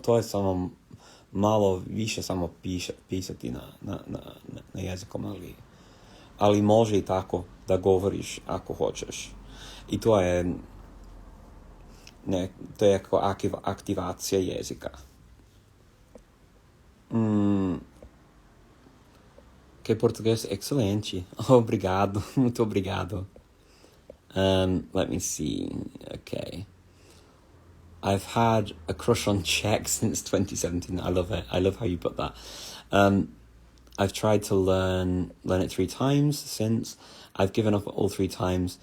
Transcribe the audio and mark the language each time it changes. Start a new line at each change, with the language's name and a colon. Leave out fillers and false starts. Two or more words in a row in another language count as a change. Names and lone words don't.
Serbian: To je samo malo više samo pisati na jezikom, ali može i tako da govoriš ako hoćeš. I to je aktivacija jezika.
Portuguese: Que português excelente. Obrigado, muito obrigado.
English: Let me see. Okay. I've had a crush on Czech since 2017. I love it. I love how you put that. I've tried to learn it 3 times since. I've given up all 3 times.